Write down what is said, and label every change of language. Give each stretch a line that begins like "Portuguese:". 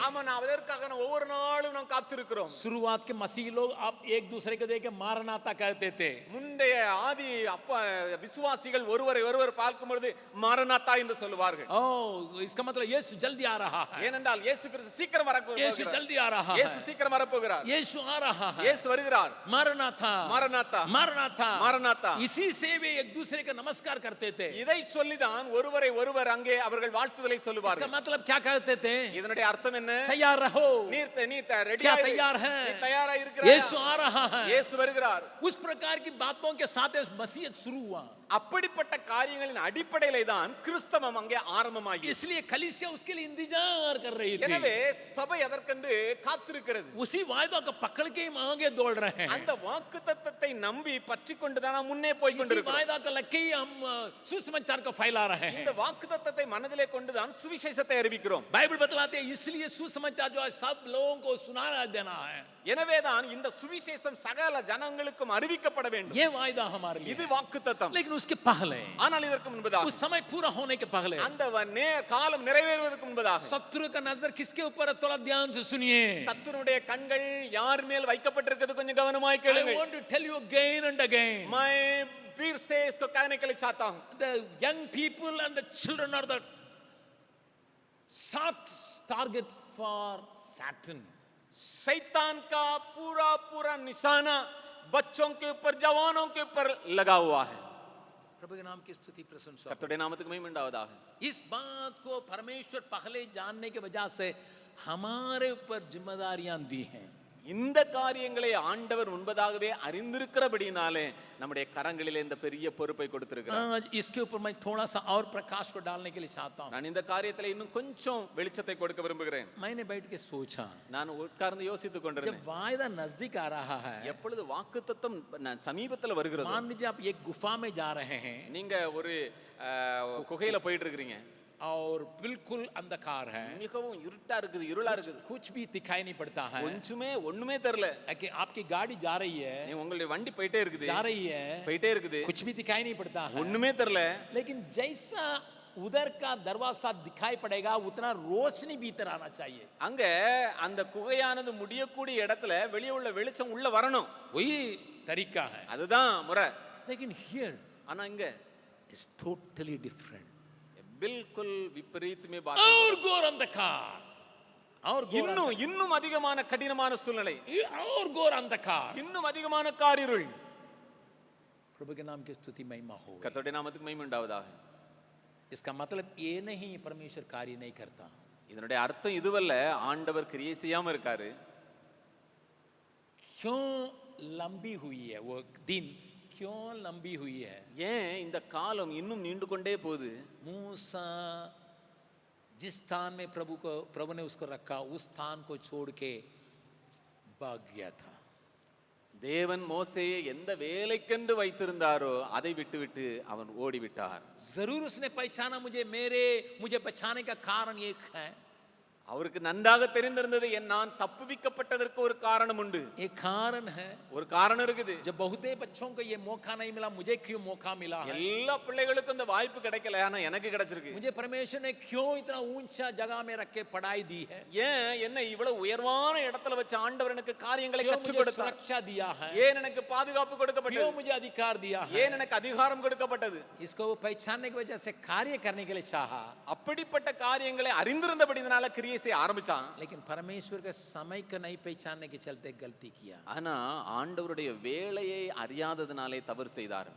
Tamil: ஆமா, நான் அதற்காக ஒவ்வொரு நாளும் நாம் காத்திருக்கிறோம்.
Hindi: शुरुआत के मसीह लोग आप एक दूसरे को देख के मारनाता कहते थे।
Tamil: முந்தைய ஆதி விசுவாசிகள் ஒருவரை ஒருவர் பார்க்கும் பொழுது மாரநாத்தா என்று சொல்லுவார்கள்.
Hindi: ओ, इसका मतलब यीशु जल्दी आ रहा है,
Tamil: ஏனென்றால் இயேசு கிறிஸ்து சீக்கிரம் வரப்போகிறார்.
Hindi: यीशु जल्दी आ रहा
Tamil: இயேசு
Hindi: है,
Tamil: சீக்கிரம் வரப்போகிறார்.
Hindi: यीशु आ रहा है,
Tamil: இயேசு வருகிறார்.
Hindi: मारनाथा,
Tamil: மாரநாத்தா,
Hindi: मारनाथा,
Tamil: மாரநாத்தா.
Hindi: इसी से वे एक दूसरे का नमस्कार करते थे।
Tamil: இதை சொல்லிதான் ஒருவரை ஒருவர் அங்கே அவர்கள் வாழ்த்துதலை
Hindi: इसका
Tamil: சொல்லுவார்கள்.
Hindi: मतलब क्या कहते थे?
Tamil: இதனுடைய அர்த்தம் என்ன?
Hindi: तैयार रहो,
Tamil: நீ ரெடியா
Hindi: क्या
Tamil: இரு.
Hindi: तैयार है?
Tamil: நீ தயாரா இருக்கிறாயா?
Hindi: यीशु आ रहा है।
Tamil: இயேசு வருகிறார்.
Hindi: उस प्रकार की बातों के साथ मसीहत शुरू हुआ।
Tamil: அப்படிப்பட்ட காரியங்களின் அடிப்படையிலே தான் கிறிஸ்தவம் அங்கே ஆரம்பமாகி.
Hindi: इसलिए कलीसिया उसके लिए इंतजार कर रही थी।
Tamil: எனவே சபை அதற்கென்று காத்திருக்கிறது.
Hindi: उसी वायदा को पकड़ के हम आगे दौड़ रहे हैं।
Tamil: அந்த வாக்குத்தத்தத்தை நம்பி பற்றிக்கொண்டு தான் நாம் முன்னே போய்
Hindi: इसी
Tamil: கொண்டிருக்கிறோம்.
Hindi: वायदा को लेके ही हम सुसमाचार को फैला रहे हैं।
Tamil: இந்த வாக்குத்தத்தத்தை மனதிலே கொண்டுதான் சுவிசேஷத்தை அறிவிக்கிறோம்.
Hindi: बाइबल बतलाते हैं इसलिए सुसमाचार जो है सब लोगों को सुना देना है।
Tamil: எனவேதான் இந்த சுவிசேஷம் சகல ஜனங்களுக்கும் அறிவிக்கப்பட வேண்டும்.
Hindi: ये वायदा हमारे लिए
Tamil: இது
Hindi: है।
Tamil: வாக்குத்தத்தம்.
Hindi: लेकिन उसके पहले,
Tamil: ஆனால் இதற்கு முன்பதாக,
Hindi: उस समय पूरा होने के पहले,
Tamil: அந்த காலம் நிறைவேறுவதற்கு முன்பதாக
Hindi: शत्रु का नजर किसके ऊपर है? थोड़ा ध्यान से सुनिए।
Tamil: சத்துருடைய கண்கள் யார் மேல் வைக்கப்பட்டிருக்கிறது கொஞ்சம் கவனமாய்
English: I
Tamil: கேளுங்கள்.
English: want to tell you again and again.
Hindi: मैं फिर से इसको कहने के लिए चाहता हूं.
English: The young people and the children are the soft target for Satan.
Hindi: शैतान का पूरा पूरा निशाना बच्चों के ऊपर जवानों के ऊपर लगा हुआ है. प्रभु के नाम की स्तुति प्रशंसा हो.
Tamil: கர்த்தருடைய நாமத்துக்கு மகிமை உண்டாவதாக.
Hindi: इस बात को परमेश्वर पहले जानने के वजह से हमारे ऊपर जिम्मेदारियां दी हैं.
Tamil: இந்த காரியங்களை ஆண்டவர் முன்பதாகவே அறிந்திருக்கிறபடினாலே நம்முடைய கரங்களிலே இந்த பெரிய பொறுப்பை கொடுத்திருக்கிறார்.
Hindi: आज इसके ऊपर मैं थोड़ा सा और प्रकाश को डालने के लिए चाहता हूँ.
Tamil: நான் இந்த காரியத்துல இன்னும் கொஞ்சம் வெளிச்சத்தை கொடுக்க விரும்புகிறேன்.
Hindi: मैंने बैठ के सोचा,
Tamil: நான் உட்கார்ந்து யோசித்துக்
Hindi: जब
Tamil: கொண்டிருந்தேன்.
Hindi: वायदा नजदीक आ रहा है,
Tamil: எப்பொழுது வாக்குத்தத்தம் சமீபத்துல வருகிறது,
Hindi: मान लीजिए आप एक गुफा में जा रहे हैं
Tamil: நீங்க ஒரு குகையில போயிட்டு இருக்கிறீங்க,
Hindi: और बिल्कुल अंधकार है,
Tamil: மிகவும் இருட்டா இருக்குது, இருளா இருக்குது,
Hindi: कुछ भी दिखाई नहीं पड़ता है,
Tamil: கொஞ்சமே ஒண்ணுமே தெரியல.
Hindi: कि आपकी गाड़ी जा रही है,
Tamil: உங்களுடைய வண்டி போயிட்டே இருக்குது,
Hindi: जा रही है,
Tamil: போயிட்டே இருக்குது,
Hindi: कुछ भी दिखाई नहीं पड़ता है,
Tamil: ஒண்ணுமே தெரியல.
Hindi: लेकिन जैसा उधर का दरवाजा दिखाई पड़ेगा उतना रोशनी भीतर आना चाहिए.
Tamil: அங்க அந்த குகையானது முடியக்கூடிய இடத்துல வெளியே உள்ள வெளிச்சம் உள்ள வரணும்.
Hindi: वही तरीका है.
Tamil: அதுதான் முறை.
Hindi: लेकिन
English: here
Tamil: ஆனா இங்க
English: Is totally different.
Hindi: बिल्कुल विपरीत में बात और घोर अंधकार, और
Tamil: இன்னும் இன்னும் அதிகமான கடினமான சூழ்நிலை,
Hindi: और घोर अंधकार,
Tamil: இன்னும் அதிகமான காரிருள்.
Hindi: प्रभु के नाम की स्तुति महिमा हो.
Tamil: கர்த்தருடைய நாமத்துக்கு மகிமை உண்டாவதாக.
Hindi: इसका मतलब ये नहीं परमेश्वर कार्य नहीं करता.
Tamil: இதனுடைய அர்த்தம் இதுவல்ல ஆண்டவர் கிரியை செய்யாம இருக்காரு.
Hindi: क्यों लंबी हुई है वो दिन, क्यों लंबी हुई है?
Tamil: ஏன் இந்த காலம் இன்னும் நீண்டு கொண்டே போகுது?
Hindi: मूसा जिस स्थान में प्रभु ने उसको रखा उस स्थान को छोड़ के भाग गया था.
Tamil: தேவன் மோசேயை எந்த வேலைக்கென்று வைத்திருந்தாரோ அதை விட்டுவிட்டு அவன் ஓடிவிட்டார்.
Hindi: जरूर उसने पहचाना मुझे बचाने का कारण एक है.
Tamil: அவருக்கு நன்றாக தெரிந்திருந்தது, நான் தப்புவிக்கப்பட்டதற்கு ஒரு காரணம் உண்டு.
Hindi: एक कारण है,
Tamil: ஒரு காரணம் இருக்குது.
Hindi: जब बहुते बच्चों को ये मौका नहीं मिला, मुझे क्यों मौका मिला है?
Tamil: எல்லா பிள்ளைகளுக்கும் இந்த வாய்ப்பு கிடைக்கல, ஆனா எனக்கு கிடைச்சிருக்கு.
Hindi: मुझे परमेश्वर ने क्यों इतना ऊंचा जगह में रख के पढ़ाई दी है?
Tamil: ஏன் என்ன இவ்வளவு உயர்வான இடத்துல வச்சு ஆண்டவர் எனக்கு காரியங்களை
Hindi: क्यों
Tamil: கற்றுக்
Hindi: मुझे
Tamil: கொடுத்தார்?
Hindi: सुरक्षा दिया है?
Tamil: ஏன் எனக்கு பாதுகாப்பு
Hindi: क्यों
Tamil: கொடுக்கப்பட்டது?
Hindi: मुझे अधिकार दिया है?
Tamil: ஏன் எனக்கு அதிகாரம் கொடுக்கப்பட்டது?
Hindi: इसको वो पहचानने की वजह से कार्य करने के लिए चाहा.
Tamil: அப்படிப்பட்ட காரியங்களை அறிந்திருந்தபடினால கிரியை செய்ய ஆரம்பிச்சான்.
Hindi: लेकिन परमेश्वर के समय को नहीं पहचानने के चलते गलती किया.
Tamil: ஆனா ஆண்டவருடைய வேலையை அறியாததனாலே தவறு செய்தார்.